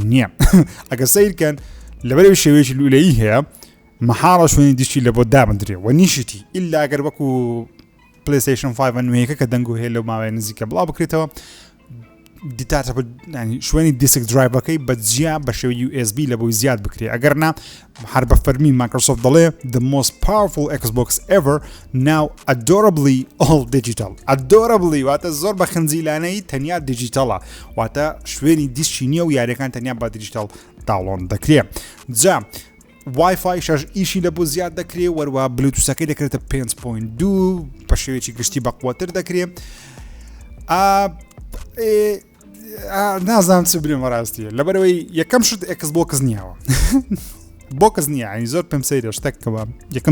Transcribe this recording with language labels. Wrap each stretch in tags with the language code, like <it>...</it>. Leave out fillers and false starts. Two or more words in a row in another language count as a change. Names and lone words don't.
<ckb>نییە ئەگەر سیرکەن لەبەرەوەی شێوەیەکی لولەیی هەیە مەحاڵە شوێنی دیسکی لە بۆ دابدرێ و نیشتی ئیلا ئەگەر وەکو پلەیستەیشن 5 نوێیەکە کە دەنگ و هەیە لەو ماوەیە نزیکە بڵاو بکرێتەوە دیتاتە شوێنی دیسک درایڤەکەی بەجیا بە شێوەی USB لە بۆی زیاد بکرێ ئەگەر نا هەر بە فەرمی مایکرۆسۆفت دەڵێ</ckb> <en>the most powerful Xbox ever now adorably all digital adorably</en> <ckb>واتە زۆر بە خنجیلانەی تەنیا دیجیتەڵە واتە شوێنی دیسکی نییە و یاریەکان تەنیا بە دیجیتال داڵۆن دەکرێ جا وایفای شەش ئیشی لە بۆ زیاد دەکرێ وەروە بلوتوسەکەی دەکرێتە 5.2 بە شێوەیەکی گشتی بەقووەتر دەکرێ نازانم چ برێمە ڕاستیە لەبەرەوەی یەکەم شت ئێکسبۆکس نییەوە بۆکس نییە ئەنی زۆر پێم سەیرە شتێکەوە یەکەم</ckb>